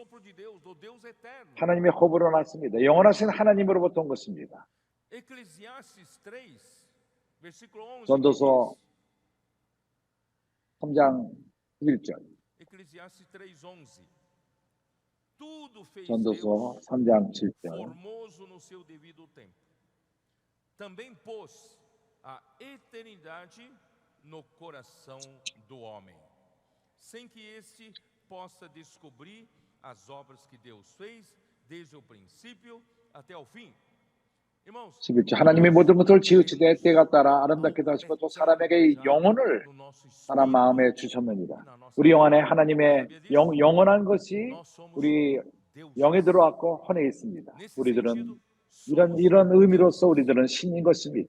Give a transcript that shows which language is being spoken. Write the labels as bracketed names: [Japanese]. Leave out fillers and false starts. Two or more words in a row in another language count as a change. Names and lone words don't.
[Korean] 하나님의 호흡으로 났습니다. 영원하신 하나님으로부터 온 것입니다. 전도서 3장 11절. 전도서 3장 7절. [Portuguese] Formoso no seu devido tempo. Também pôs a eternidade no coração do homem, sem que este possa descobrir as obras que Deus fez desde o princípio até o fim. [Korean] 11절. 하나님이 모든 것을 지으시되 때가 따라 아름답게 하시고 또 사람에게 영혼을 사람 마음에 주셨느니라. 우리 영 안에 하나님의 영원한 것이 우리 영에 들어왔고 혼에 있습니다. 우리들은 이런 의미로서 우리들은 신인 것입니다.